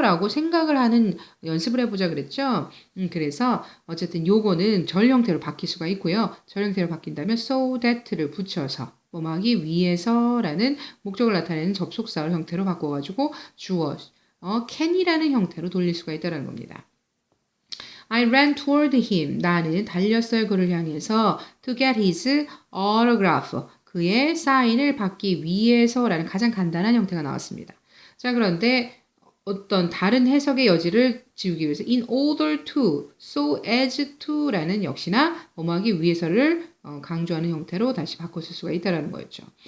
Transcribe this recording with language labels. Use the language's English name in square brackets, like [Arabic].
[Korean] 라고 생각을 하는 연습을 해보자 그랬죠. 그래서 어쨌든 요거는 절 형태로 바뀔 수가 있고요. 절 형태로 바뀐다면 so that를 붙여서 뭐하기 위해서라는 목적을 나타내는 접속사를 형태로 바꿔가지고 주어, can이라는 형태로 돌릴 수가 있다는 겁니다. [English] I ran toward him. [Korean] 나는 달렸어요. 그를 향해서 [English] to get his autograph. [Korean] 그의 사인을 받기 위해서라는 가장 간단한 형태가 나왔습니다. 자, 그런데 어떤 다른 해석의 여지를 지우기 위해서 [English] in order to, so as to [Korean] 라는 역시나 뭐하기 위해서를 강조하는 형태로 다시 바꿨을 수가 있다는 거였죠.